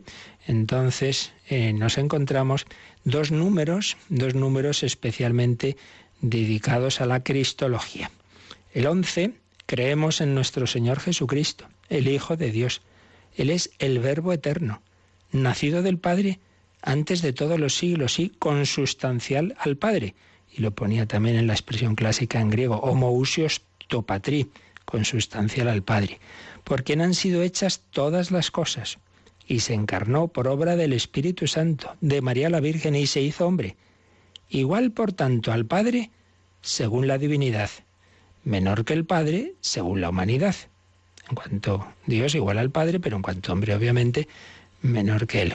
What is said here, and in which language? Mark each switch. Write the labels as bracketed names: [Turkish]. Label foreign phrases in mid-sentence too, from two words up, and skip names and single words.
[Spanish] Entonces nos encontramos dos números especialmente dedicados a la cristología. El 11, creemos en nuestro Señor Jesucristo, el Hijo de Dios. Él es el Verbo eterno, nacido del Padre antes de todos los siglos y consustancial al Padre. Y lo ponía también en la expresión clásica en griego, [Greek] ὁμοούσιος τῷ πατρί, [Spanish] consustancial al Padre, por quien han sido hechas todas las cosas, y se encarnó por obra del Espíritu Santo, de María la Virgen, y se hizo hombre, igual por tanto al Padre, según la divinidad, menor que el Padre, según la humanidad. En cuanto Dios, igual al Padre, pero en cuanto hombre, obviamente, menor que Él.